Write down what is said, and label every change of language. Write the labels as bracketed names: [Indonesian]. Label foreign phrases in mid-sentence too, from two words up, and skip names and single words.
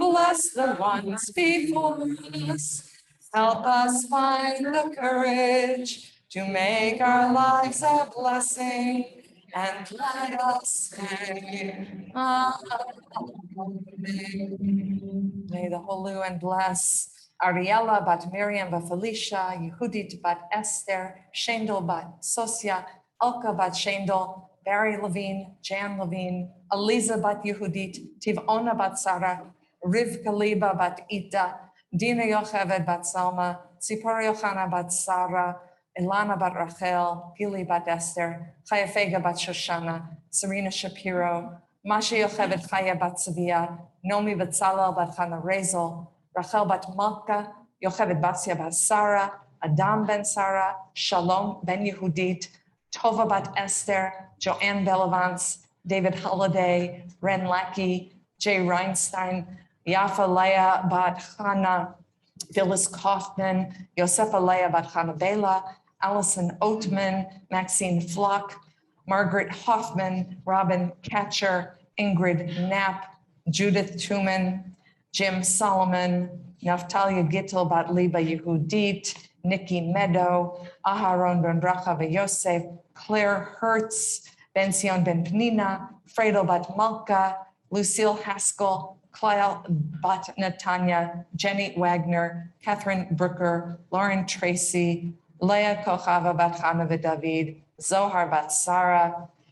[English] bless the ones before us help us find the courage to make our lives a blessing and let us say Amen. May the Holy and bless Ariella bat Miriam bat Felicia, Yehudit bat Esther, Shendel bat Sosia, Elka bat Shendel, Barry Levine, Jan Levine, Eliza bat Yehudit, Tivona bat Sarah, Rivka Liba bat Ita, Dina Yocheved bat Salma, Tzipora Yochana bat Sarah, Ilana bat Rachel, Gili bat Esther, Chaya Fega bat Shoshana, Serena Shapiro, Masha Yocheved Chaya bat Savia, Nomi bat Salal bat Chana Rezel, Rachel bat Malka, Yocheved Basia bat Sarah, Adam ben Sarah, Shalom ben Yehudit, Tova bat Esther, Joanne Belavance, David Holliday, Ren Lackey, Jay Reinstein, Yafa Leah bat Chana, Phyllis Kaufman, Yosefa Leah bat Chana Bela, Allison Oatman, Maxine Flock, Margaret Hoffman, Robin Catcher, Ingrid Knapp, Judith Tuman, Jim Solomon, Naftalia Gittel bat Liba Yehudit, Nikki Meadow, Aharon ben Bracha Yosef, Claire Hertz, Ben Sion ben Penina, Fredo bat Malka, Lucille Haskell, Kyle bat Natanya, Jenny Wagner, Catherine Brooker, Lauren Tracy, Leah Kochava bat Chana David, Zohar bat Sarah,